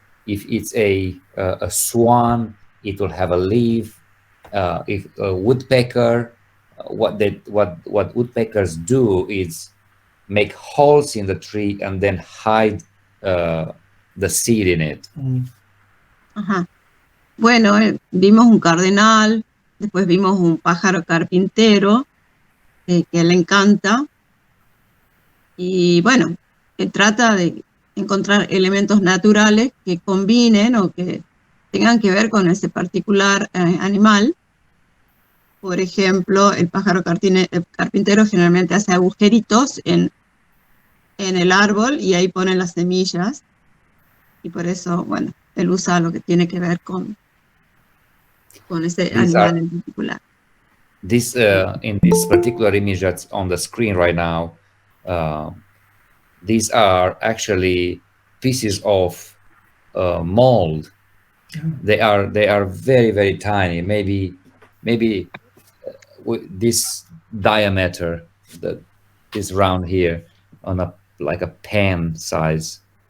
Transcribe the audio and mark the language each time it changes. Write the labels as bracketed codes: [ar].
[en] If it's a swan, it will have a leaf. If a woodpecker, what woodpeckers do is make holes in the tree and then hide the seed in it. Ajá. [es] Bueno, vimos un cardenal, después vimos un pájaro carpintero, que le encanta. Y bueno, trata de encontrar elementos naturales que combinen o que tengan que ver con ese particular animal. Por ejemplo, el pájaro carpintero generalmente hace agujeritos en el árbol y ahí pone las semillas. Y por eso, bueno, él usa lo que tiene que ver con ese animal en particular. [en] This in this particular image that's on the screen right now, these are actually pieces of mold. They are very, very tiny, maybe with this diameter, this round here, on like a pen size.